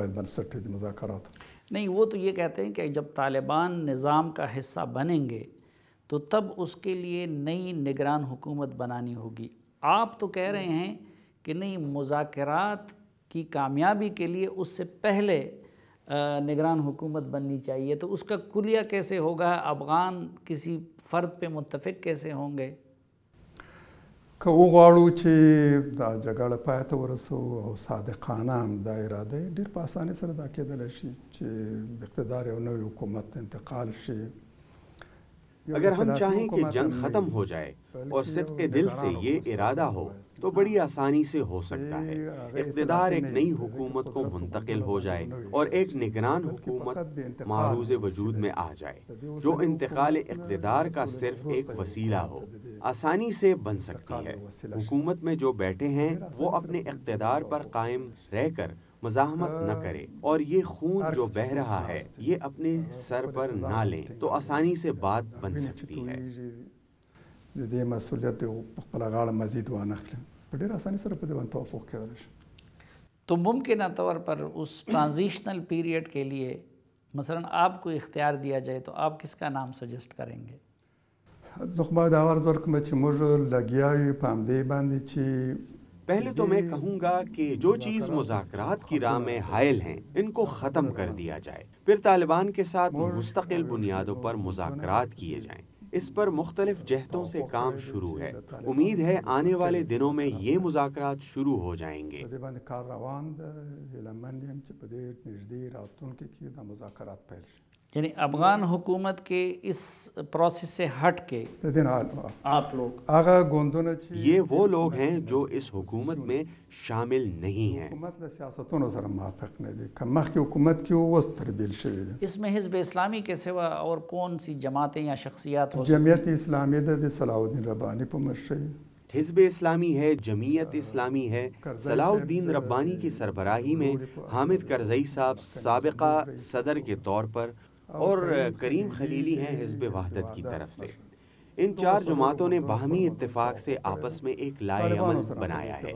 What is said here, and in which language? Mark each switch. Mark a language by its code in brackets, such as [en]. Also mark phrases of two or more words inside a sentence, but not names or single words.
[ur] نہیں، وہ تو یہ کہتے ہیں کہ جب طالبان نظام کا حصہ بنیں گے تو تب اس کے لیے نئی نگران حکومت بنانی ہوگی. آپ تو کہہ رہے ہیں کہ نہیں، مذاکرات کی کامیابی کے لیے اس سے پہلے نگران حکومت بننی چاہیے. تو اس کا کلیہ کیسے ہوگا؟ افغان کسی فرد پہ متفق کیسے ہوں گے؟ [ps] که وغواړو چې دا جګړه پای ته ورسوو او صادقانه هم دا اراده یې ډېر په اسانۍ سره دا کېدلی شي چې اقتدار یو نوی حکومت انتقال شي. [ur] اگر ہم چاہیں کہ جنگ ختم ہو جائے اور صدق دل سے یہ ارادہ ہو تو بڑی آسانی سے ہو سکتا ہے. اقتدار ایک نئی حکومت کو منتقل ہو جائے اور ایک نگران حکومت معروض وجود میں آ جائے جو انتقال اقتدار کا صرف ایک وسیلہ ہو. آسانی سے بن سکتی ہے. حکومت میں جو بیٹھے ہیں وہ اپنے اقتدار پر قائم رہ کر مزاحمت نہ کرے اور یہ خون جو بہہ رہا ہے یہ اپنے سر پر نہ لیں تو آسانی سے بات بن سکتی ہے. [ps] د دې مسؤلیت په خپله غاړه مزید وانخلي. ډېر اساني سره په دې باندې توافق کېدلی شي. [ur] تو ممکنہ طور پر اس [en] transitional period [ur] کے لیے مثلا آپ کو اختیار دیا جائے تو آپ کس کا نام سجیسٹ کریں گے؟ [ps] زه خو باید عرض ورکړم چې موږ لګیا یو په همدې باندې چې [ur] پہلے تو میں کہوں گا کہ جو چیز مذاکرات کی راہ میں حائل ہیں ان کو ختم کر دیا جائے، پھر طالبان کے ساتھ مستقل بنیادوں پر مذاکرات کیے جائیں. اس پر مختلف جہتوں سے کام شروع ہے. امید ہے آنے والے دنوں میں یہ مذاکرات شروع ہو جائیں گے. [ps] په دې باندې کار روان ده. هیله مند یم چې په دې نږدې راتلونکي کې دا مذاکرات پیل شي. [ur] یعنی افغان حکومت کے اس پروسیس سے ہٹ کے آپ لوگ [ps] هغه ګوندونه چې [ur] یہ وہ لوگ ہیں جو اس حکومت میں شامل نہیں ہیں. [ps] حکومت له سیاستونو سره موافق نه دي. که مخکې حکومت کې اوس تربیل شوی دی. [ur] اس میں حزب اسلامی کے سوا اور کون سی جماعتیں یا شخصیات ہو؟ [ps] جمعیت اسلامی د صلاح الدین ربانی په مشرۍ، [ur] حزب اسلامی ہے، جمعیت اسلامی ہے. صلاح الدین ربانی کی سربراہی میں حامد کرزئی صاحب سابقہ صدر کے طور پر اور کریم خلیلی ہیں حزب وحدت کی طرف سے. ان چار جماعتوں نے باہمی اتفاق سے آپس میں ایک لائحہ عمل بنایا ہے.